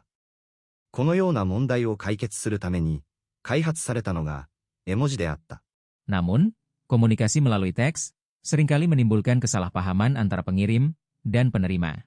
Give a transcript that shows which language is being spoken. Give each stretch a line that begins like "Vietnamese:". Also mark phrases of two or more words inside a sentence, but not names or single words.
Japanese: このような問題を解決するために開発されたのが絵文字であった。
Indonesian: Namun, komunikasi melalui teks seringkali menimbulkan kesalahpahaman antara pengirim dan penerima.